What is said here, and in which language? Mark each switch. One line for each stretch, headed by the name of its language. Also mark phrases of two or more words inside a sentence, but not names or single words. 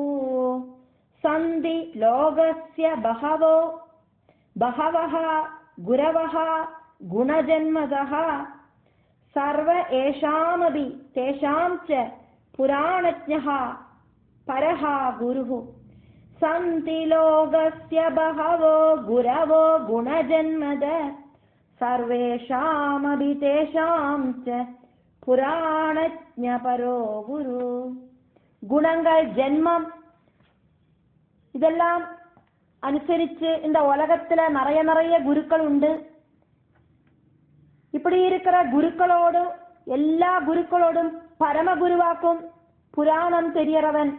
Sanskrit: सन्धिलोकस्य बहवः गुरवः गुणजन्मदः सर्व एषामपि तेषां च पुराणज्ञः परः गुरुः. सन्ति लोकस्य बहवो गुरवो गुणजन्मद सर्वेषामपि तेषां च पुराणज्ञपरो गुरु.
Tamil: குணங்கள், ஜென்மம், இதெல்லாம் அனுசரிச்சு இந்த உலகத்துல நிறைய குருக்கள் உண்டு. இப்படி இருக்கிற குருக்களோடும் எல்லா குருக்களோடும் பரம குருவாக்கும் புராணம் தெரியறவன்.